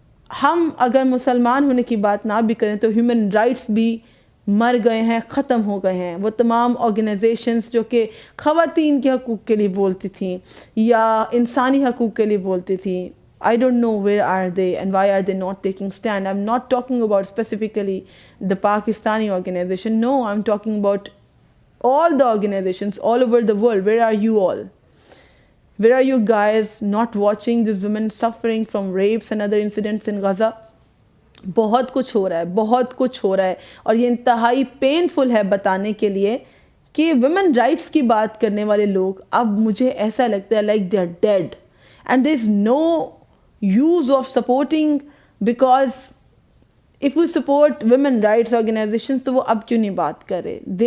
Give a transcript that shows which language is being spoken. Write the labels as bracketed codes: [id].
[ur] ہم اگر مسلمان ہونے کی بات نہ بھی کریں تو ہیومن رائٹس بھی مر گئے ہیں, ختم ہو گئے ہیں. وہ تمام آرگنائزیشنز جو کہ خواتین کے حقوق کے لیے بولتی تھیں یا انسانی حقوق کے لیے بولتی تھیں, [en] I don't know where are they and why are they not taking stand. I'm not talking about specifically the Pakistani organization. No, I'm talking about all the organizations all over the world. Where are you all? Where are you guys not watching these women suffering from rapes and other incidents in Gaza? [ur] بہت کچھ ہو رہا ہے, بہت کچھ ہو رہا ہے, اور یہ انتہائی پینفل ہے بتانے کے لیے کہ ویمن رائٹس کی بات کرنے والے لوگ اب مجھے ایسا لگتا ہے [en] like they are dead and there is no use of supporting, because if you support women rights organisations [ur] تو وہ اب کیوں نہیں بات کر رہے.